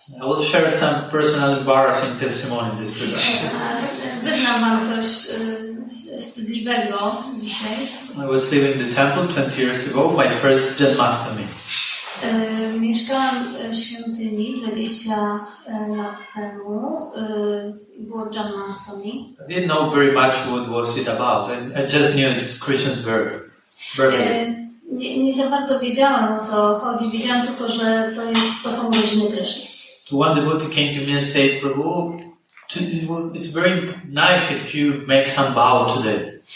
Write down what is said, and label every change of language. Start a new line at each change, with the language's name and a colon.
English: I will share some personal embarrassing testimony in this program.
Polish: Wyznam wam coś wstydliwego dzisiaj.
English: I was living in the temple 20 years ago, my first Janmashtami.
Polish: Mieszkałam w świątyni 20 lat temu. Było Jannastami.
English: I didn't know very much what was it about. I just knew it's Krishna's birthday.
Polish: Nie za bardzo wiedziałam, o co chodzi. Wiedziałam tylko, że to są urodziny Kryszny.
English: One devotee came to me and said, Prabhu, it's very nice if you make some vow today.